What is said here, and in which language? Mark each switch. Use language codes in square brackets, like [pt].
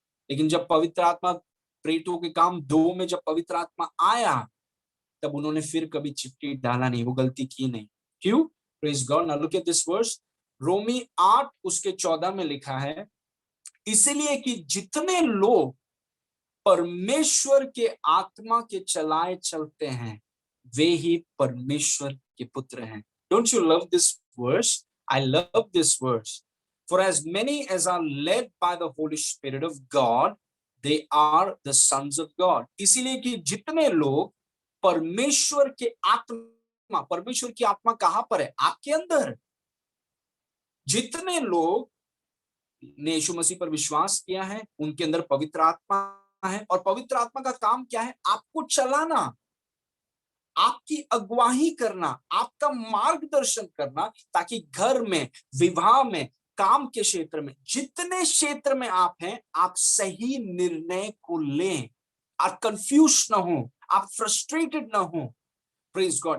[hi] लेकिन जब पवित्र आत्मा, प्रेरितों के काम 2 में जब पवित्र आत्मा आया, तब उन्होंने फिर कभी चिट्ठी डाला नहीं, वो गलती की नहीं। क्यों? [en] Praise God. Now look at this verse. [hi] रोमी 8 उसके 14 में लिखा है, इसलिए कि जितने लोग परमेश्वर के आत्मा के चलाए चलते हैं, वे ही परमेश्वर के पुत्र हैं। [en] Don't you love this verse? I love this verse. For as many as are led by the Holy Spirit of God, they are the sons of God. [hi] इसीलिए कि जितने लोग परमेश्वर के आत्मा, परमेश्वर की आत्मा कहां पर है? आपके अंदर। जितने लोग ने यीशु मसीह पर विश्वास किया है, उनके अंदर पवित्र आत्मा है। और पवित्र आत्मा का काम क्या है? आपको चलाना, आपकी अगुवाही करना, आपका मार्गदर्शन करना, ताकि घर में, विवाह में, काम के क्षेत्र में, जितने क्षेत्र में आप हैं, आप सही निर्णय को लें, आप कंफ्यूज ना हो, आप फ्रस्ट्रेटेड ना हो। [en] Praise God.